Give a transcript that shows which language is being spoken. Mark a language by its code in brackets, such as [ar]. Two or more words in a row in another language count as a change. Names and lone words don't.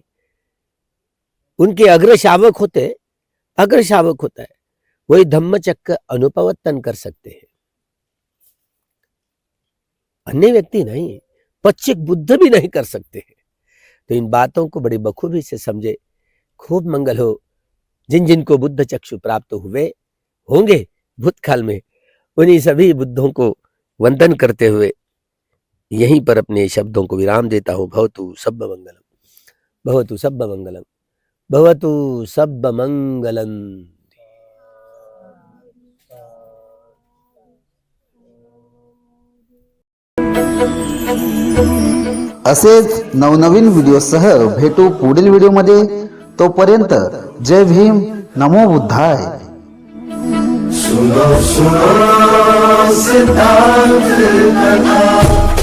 [hi] उनके अग्रशावक होते, अग्रशावक होता है, वही धम्म चक्र अनुपवर्तन कर सकते हैं, अन्य व्यक्ति नहीं, पच्चिक बुद्ध भी नहीं कर सकते हैं। तो इन बातों को बड़ी बखूबी से समझे, खूब मंगल हो जिन जिन को बुद्ध चक्षु प्राप्त हुए होंगे, भूतकाल में उन्हीं सभी बुद्धों को वंदन करते हुए यहीं पर अपने शब्दों को विराम देता हूँ। [pi] भवतु सब्ब मंगलम, भवतु सब्ब मंगलम, भवतु सब्ब मंगलम। [mr] असेच नवनवीन व्हिडिओसह भेटू पुढील व्हिडिओमध्ये. तोपर्यंत जय भीम, [sa] नमो बुद्धाय. [hi] सुनो सुनो सिद्धांत कथा.